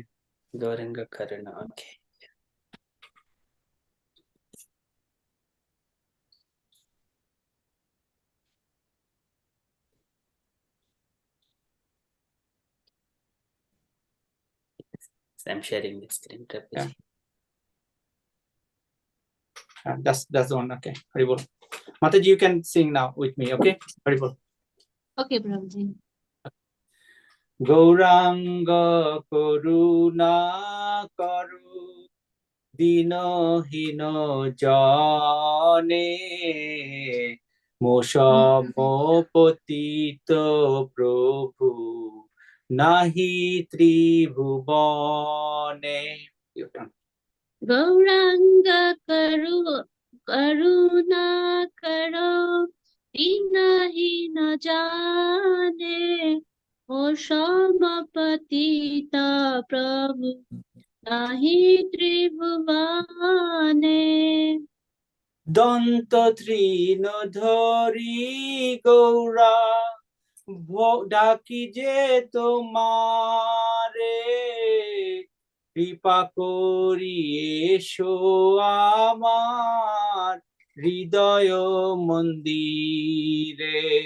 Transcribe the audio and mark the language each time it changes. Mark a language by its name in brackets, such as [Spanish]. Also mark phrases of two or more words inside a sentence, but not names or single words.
[English] Gauranga Karuna. Okay. I'm sharing the screen. Yeah. That's the one. Okay. Haribol. Mataji, you can sing now with me. Okay. Haribol. Okay, Prabhuji. [Bangla] গৌরাঙ্গ করুণা করো দীনহীন জনে মোসমপতিত প্রভু নাহি ত্রিভুবনে। গৌরাঙ্গ করুণা করো দীনহীন জনে মোসমপতিত প্রভু নাহি ত্রিভুবনে। দন্ত তৃণ ধরি গৌরা ডাকি যে তোমারে কৃপা করি এসো আমার হৃদয় মন্দিরে।